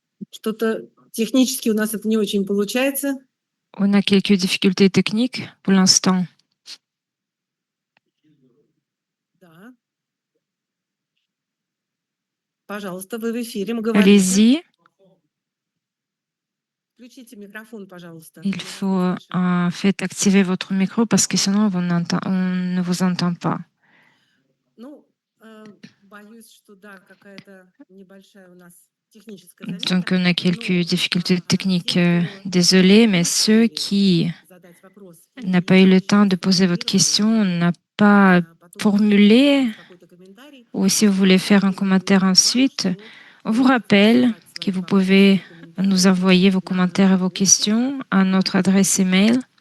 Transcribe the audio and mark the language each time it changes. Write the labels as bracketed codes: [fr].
[ru] Что-то технически у нас это не очень получается. [fr] On a quelques difficultés techniques pour l'instant. [ru] Да. Пожалуйста, вы в эфире, мы говорите. [fr] Allez-y, [ru] Включите микрофон, пожалуйста. [fr] il faut faites activer votre micro parce que sinon on ne vous entend pas. [ru] Ну, боюсь, что да, какая-то небольшая у нас техническая [fr] Donc on a quelques difficultés techniques. Désolé, Désolé, mais ceux qui n'ont pas eu le temps de poser votre question, n'a pas formulé, ou si vous voulez faire un commentaire ensuite, on vous rappelle que vous pouvez nous envoyer vos commentaires et vos questions à notre adresse email